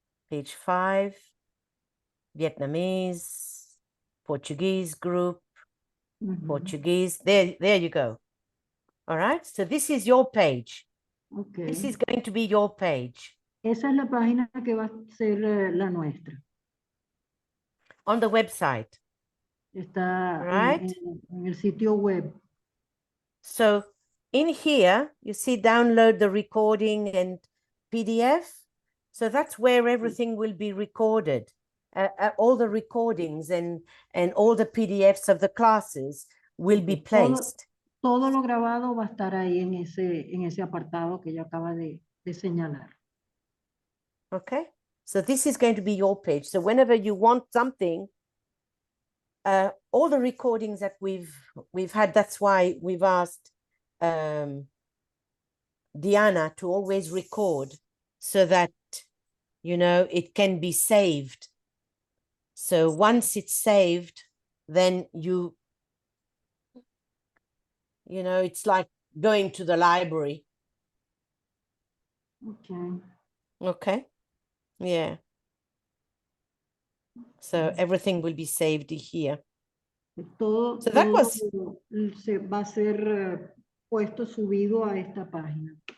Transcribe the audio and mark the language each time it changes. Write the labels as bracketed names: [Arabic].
[English] Page 5, Vietnamese, Portuguese group, Ujú. Portuguese. There you go. All right. So this is your page. Ok. This is going to be your page. [Spanish] Esa es la página que va a ser la nuestra. [English] On the website. [Spanish] Está [English] Right. [Spanish] en el sitio web. [English] So in here, you see download the recording and PDF. So that's where everything will be recorded. All the recordings and all the PDFs of the classes will be placed. [Spanish] Todo lo grabado va a estar ahí en ese apartado que ella acaba de señalar. [English] Okay. So this is going to be your page. So whenever you want something, all the recordings that we've had, that's why we've asked Diana to always record so that, you know, it can be saved. So once it's saved, then you know, it's like going to the library. Okay. Okay. Yeah. So everything will be saved here. [Spanish] Todo, [English] So that was, [Spanish] se va a ser puesto, subido a esta página.